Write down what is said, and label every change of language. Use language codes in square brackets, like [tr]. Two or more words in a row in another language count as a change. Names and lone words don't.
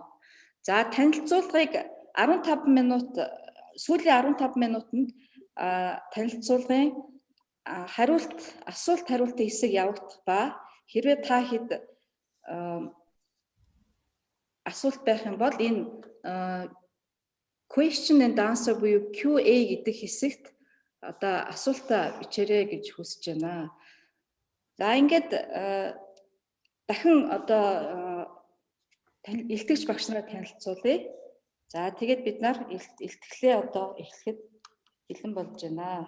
[mn] За танилцуулгыг 15 минут сүүлийн 15 минутанд танилцуулгын асуулт хариултын хэсэг явагдах ба хэрвээ та хэд асуулт байх юм бол энэ [en] question and answer [mn] буюу QA гэдэг хэсэгт одоо асуултаа бичээрэй гэж хүсэж байна. За ингээд дахин одоо илтгэгч багш нараа танилцуулъя. За тэгээд бид нар илтгэлээ одоо эхлэхэд бэлэн болж байна.